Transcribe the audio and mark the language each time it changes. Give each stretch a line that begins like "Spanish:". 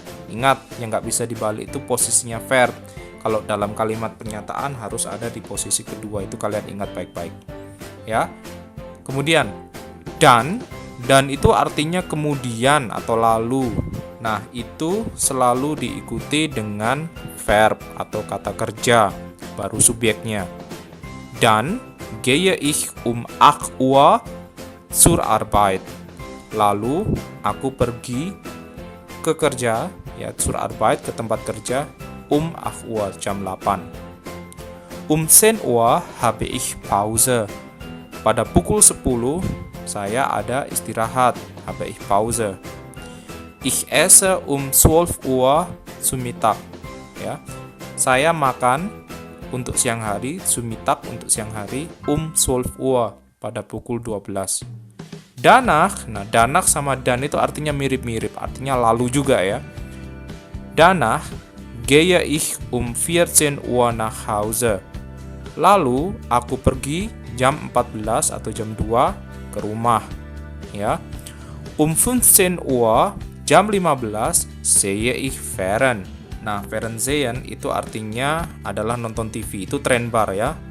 Indonesian: Ingat, yang nggak bisa dibalik itu posisinya verb. Kalau dalam kalimat pernyataan harus ada di posisi kedua, itu kalian ingat baik-baik. Ya. Kemudian, dan itu artinya kemudian atau lalu. Nah, itu selalu diikuti dengan verb atau kata kerja, baru subjeknya.
German: Dan gehe ich 8 Uhr zur Arbeit.
Indonesian: Lalu aku pergi ke kerja, ya,
German: zur Arbeit,
Indonesian: ke tempat kerja,
German: 8 Uhr,
Indonesian: jam 8.
German: 10 Uhr habe ich Pause.
Indonesian: Pada pukul 10 saya ada istirahat,
German: habe ich Pause. Ich esse 12 Uhr zu Mittag. Ya.
Indonesian: Saya makan untuk siang hari,
German: zu Mittag
Indonesian: untuk siang hari,
German: 12 Uhr
Indonesian: pada pukul 12. Danach, nah danach sama dan itu artinya mirip-mirip, artinya lalu juga ya.
German: Danach gehe ich 14 Uhr nach Hause.
Indonesian: Lalu aku pergi jam 14 atau jam 2 ke rumah. Ya.
German: 15 Uhr,
Indonesian: jam 15
German: sehe ich Fern.
Indonesian: Nah, Fernsehen itu artinya adalah nonton TV, itu trendbar ya.